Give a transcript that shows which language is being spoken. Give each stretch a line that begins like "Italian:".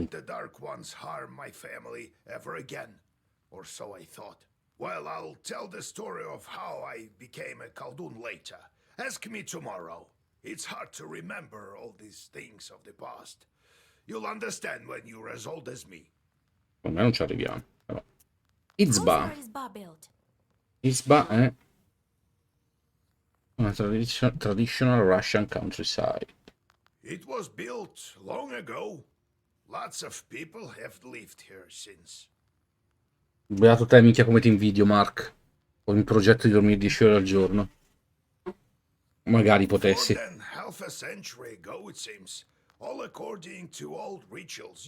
English: let the Dark Ones harm my family ever again. Or so I thought. Well, I'll tell the story of how I became a Khaldun later. Ask me tomorrow. It's hard to remember all these things of the past. You'll understand when you're as old as me.
Italian: Con me non ci arriviamo. Però.
English: How's Izba. your Izba built?
Italian: Izba è una
English: traditional Russian countryside. It was built long ago. Lots of people have lived here since.
Italian: Beato te, minchia, come ti invidio, Mark. Ho in progetto di dormire 10 ore al giorno. Magari
English: More
Italian: potessi.
English: than half a century ago, it seems. All according to old rituals.